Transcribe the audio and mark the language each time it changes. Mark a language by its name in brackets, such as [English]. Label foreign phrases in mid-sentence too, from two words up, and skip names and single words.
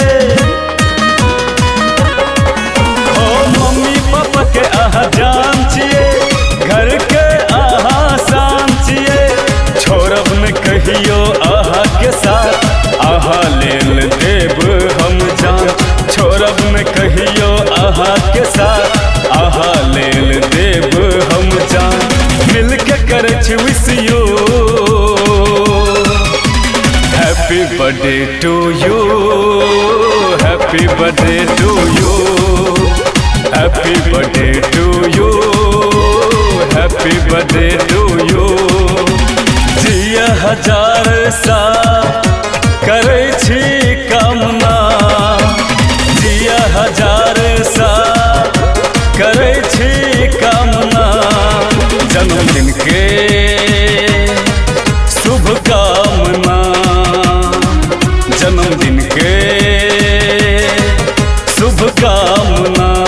[Maithili] ओ मम्मी पापा के आहा जान छिए, घर के आहा शान छिए। छोड़ब न कहियो आहा के साथ, आहा लेल देव हम जान। छोड़ब न कहियो आहा के साथ, आहा लेल देव हम जान। मिल के करे छी [English] wish you, happy birthday to you, happy birthday to you, happy birthday to you, happy birthday to you. [Maithili] जिया हजार साल करे छी कामना, जिया हजार साल करे छी कामना। जन्मदिन के शुभकामना, जन्मदिन के शुभकामना।